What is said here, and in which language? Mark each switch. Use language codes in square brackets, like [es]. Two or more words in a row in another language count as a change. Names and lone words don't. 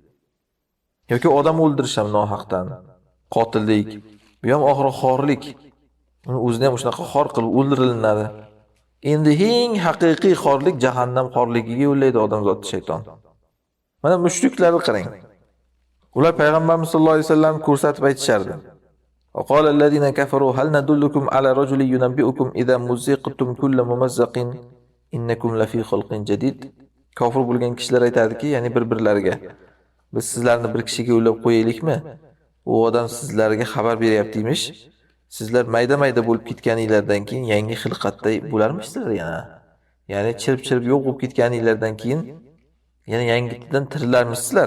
[uz] Yoki odam o'ldirish ham nohaqdan, qotillik, bu ham oxiri xorlik. Uni o'zini ham shunaqa xor qilib o'ldiriladi. Endi eng haqiqiy xorlik jahannam xorligiga yo'llaydi odamzodni shayton. Mana mushriklarni qarang. Ular payg'ambarimiz [ar] صلى الله عليه وسلم [uz] ko'rsatib aytishardi. [ar] وقال الذين كفروا هل ندلكم على رجل ينبئكم إذا مزقتم كل ممزق إنكم لفي خلق جديد. [uz] Kofir bo'lgan kishilar aytadiki, ya'ni bir-birlariga, biz sizlarni bir kishiga yo'llab qo'yaylikmi? U odam sizlarga xabar beryaptiymish. Sizlar mayda-mayda bo'lib ketganinglardan keyin yangi xilqatday bo'larmisizlar yana. Ya'ni chirib-chirib yo'q bo'lib ketganinglardan keyin yana yangidan tirilarmisizlar.